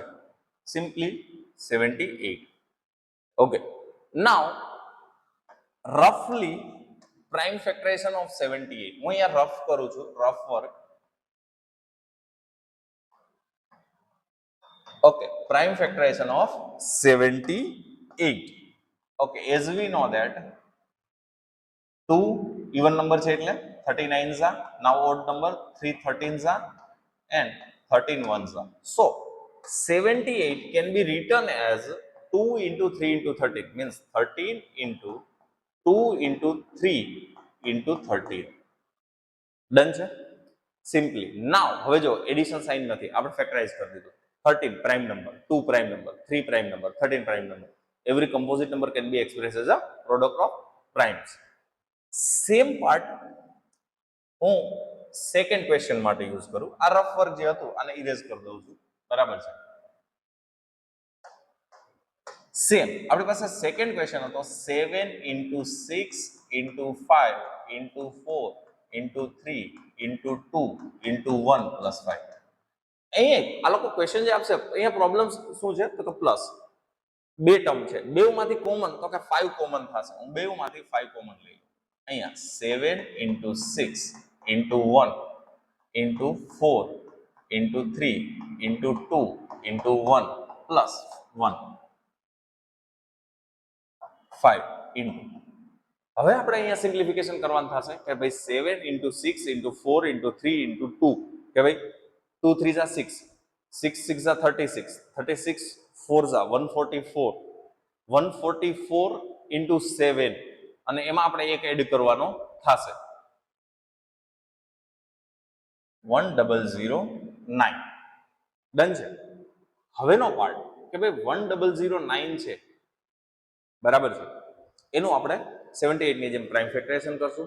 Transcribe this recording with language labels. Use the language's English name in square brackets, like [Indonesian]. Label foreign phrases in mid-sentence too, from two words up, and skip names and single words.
[Gujarati] સિમ્પલી 78. [English] Okay, now roughly prime factorization of 78 [Gujarati] હું અહીંયા રફ કરું છું, [English] rough work. ઓકે, prime factorization of 78. Okay, as we know that 2 even number [Gujarati] છે એટલે [English] 39s are, now odd number 3 13s are and 13 ones are. So 78 can be written as 2 into 3 into 13, means 13 into 2 into 3 into 13. [Gujarati] ડન છે સિમ્પલી. નાવ હવે જો [English] addition sign [Gujarati] નથી, આપણે ફેક્ટરાઇઝ કરી દીધું. [English] 13 prime number, 2 prime number, 3 prime number, 13 prime number. Every composite number can be expressed as a product of primes. same part [Gujarati] હું [English] second question [Gujarati] માટે યુઝ કરું. આ [English] rough work [Gujarati] જે હતું આને ઇરેઝ કરી દઉં છું, બરાબર છે. સેમ આપણી પાસે [English] second question [Gujarati] હતો [English] 7 into 6 into 5 into 4 into 3 into 2 into 1 plus 5. [Gujarati] અહીંયા આ લોકો ક્વેશ્ચન જે આપશે અહીંયા પ્રોબ્લેમ શું છે તો પ્લસ બે ટર્મ છે, બેમાંથી કોમન તો કે 5 કોમન થશે. હું બેમાંથી 5 કોમન લઈ લઉં. [English] અહીંયા 7 into 6 into 1 into 4 into 3 into 2 into 1 plus 1 5 into. [Gujarati] હવે આપણે અહીંયા સિમ્પ્લિફિકેશન કરવાનું થશે કે ભાઈ [English] 7 into 6 into 4 into 3 into 2 [Gujarati] કે ભાઈ [English] 2 3s are 6, 6 6s are 36, 36 4s are 144, 144 into 7 [Gujarati] અને એમાં આપણે એક એડ કરવાનો થશે 1009. ડન છે. હવેનો પાર્ટ કે ભાઈ 1009 છે, બરાબર છે, એનું આપણે 78 ની જેમ [English] prime factorization [Gujarati] કરશું.